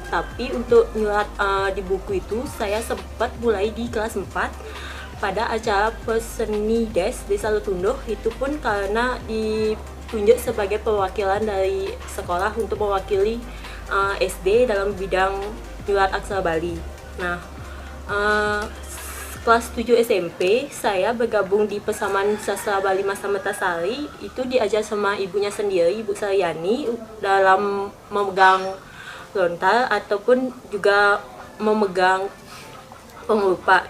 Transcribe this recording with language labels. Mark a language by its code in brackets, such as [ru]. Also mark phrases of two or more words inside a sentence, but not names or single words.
[id] Tapi untuk nyurat di buku itu, saya sempat mulai di kelas 4 pada acara Perseni Des Desa Letundo. Itu pun karena ditunjuk sebagai perwakilan dari sekolah untuk mewakili SD dalam bidang nyurat aksara Bali. Nah, kelas 7 SMP saya bergabung di Pesraman Sastra Bali Mas Amertasari. Itu diajar sama ibunya sendiri, Ibu Saryani, dalam memegang lontar ataupun juga memegang pengerupa.